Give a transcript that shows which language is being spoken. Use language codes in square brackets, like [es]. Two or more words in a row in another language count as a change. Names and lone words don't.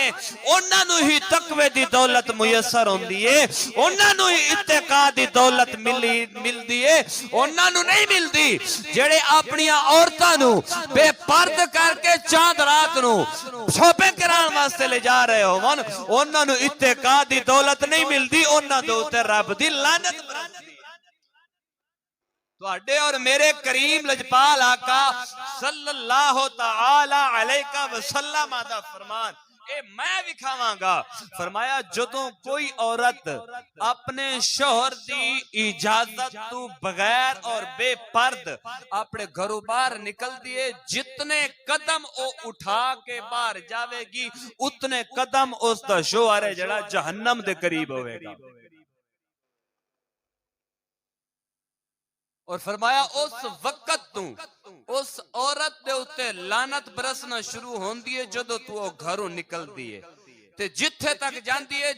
[pa] ਉਨ੍ਹਾਂ ਨੂੰ ਹੀ ਤਕਵੇ ਦੀ ਦੌਲਤ ਮੁਯੱਸਰ ਹੋਂਦੀ ਹੈ, ਉਨ੍ਹਾਂ ਨੂੰ ਹੀ ਇੱਤਿਕਾ ਦੀ ਦੌਲਤ ਮਿਲਦੀ ਹੈ, ਉਨ੍ਹਾਂ ਨੂੰ ਨਹੀਂ ਮਿਲਦੀ ਜੇੜ੍ਹੇ ਅਪਨੀ ਔਰਤਾਂ ਨੂੰ ਬੇਪਰਦ ਕਰਕੇ ਚਾਂਦ ਰਾਤ ਨੂੰ ਸ਼ਾਪਿੰਗ ਕਰਾਨੇ ਵਾਸਤੇ ਲੈ ਜਾ ਰਹੇ ਹੋਵਨ। ਉਨ੍ਹਾਂ ਨੂੰ ਇੱਤਿਕਾ ਦੀ ਦੌਲਤ ਨਹੀਂ ਮਿਲਦੀ, ਉਨ੍ਹਾਂ ਦੇ ਉੱਤੇ ਰੱਬ ਦੀ ਲਾਨਤ ਬਰਸਦੀ। ਤੁਹਾਡੇ ਔਰ ਮੇਰੇ ਕਰੀਮ ਲਜਪਾਲ ਆਕਾ [ar] صلى الله تعالى عليه وسلم [pa] ਦਾ ਫ਼ਰਮਾਨ ਏ ਮੈਂ ਵਿਖਾਵਾਂਗਾ। ਫ਼ਰਮਾਇਆ ਜਦੋਂ ਕੋਈ ਔਰਤ ਅਪਨੇ ਸ਼ੋਹਰ ਦੀ ਇਜਾਜ਼ਤ ਤੋ ਬਗ਼ੈਰ ਔਰ ਬੇਪਰਦ ਅਪਨੇ ਘਰੋਂ ਬਾਹਰ ਨਿਕਲ ਦਿਏ, ਜਿਤਨੇ ਕਦਮ ਵੋ ਉਠਾ ਕੇ ਬਾਹਰ ਜਾਵੇਗੀ ਉਤਨੇ ਕਦਮ ਉਸਕਾ ਸ਼ੋਹਰ ਹੈ ਜੜਾ ਜਹੰਨਮ ਦੇ ਕਰੀਬ ਹੋਵੇਗਾ। ਔਰ ਫ਼ਰਮਾਇਆ ਉਸ ਵਕਤ ਤੂ ਉਸ ਔਰਤ ਦੇ ਉੱਤੇ ਲਾਨਤ ਬਰਸਨਾ ਸ਼ੁਰੂ ਹੋਂਦੀ ਹੈ ਜਦੋਂ ਤੂ ਘਰੋਂ ਨਿਕਲਦੀ ਹੈ ਤੇ ਜਿੱਥੇ ਤਕ ਜਾਂਦੀ ਹੈ।